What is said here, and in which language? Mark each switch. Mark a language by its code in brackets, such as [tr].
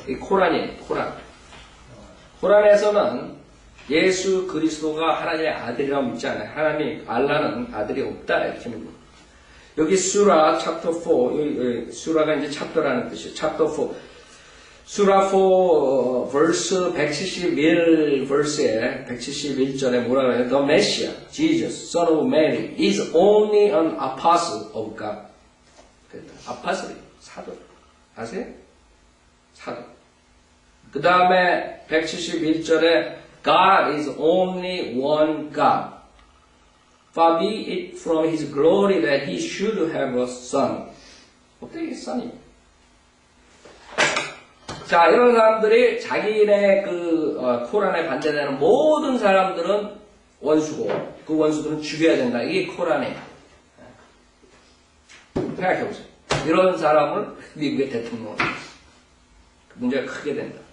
[ko] 이 코란이에요, 코란. 코란에서는 예수 그리스도가 하나님의 아들이라고 믿지 않아요. 하나님, 알라는 아들이 없다. 이렇게 믿는 여기 수라 챕터 4, 여기 수라가 이제 챕터라는 뜻이에요. 챕터 4. 수라 4 verse 171 verse에 171절에 뭐라고 해요? [en] The Messiah, Jesus, son of Mary, is only an apostle of God. [ko] 아파슬이 사도. 아세요? 사도. 그 다음에 171절에 [en] God is only one God. Far be it from His glory that He should have a son. [ko] 어떻게 son이? 자, 이런 사람들이 자기네 코란에 반대되는 모든 사람들은 원수고, 그 원수들은 죽여야 된다. 이게 코란이에요. 생각해보세요. 이런 사람을 미국의 대통령으로. 문제가 크게 된다.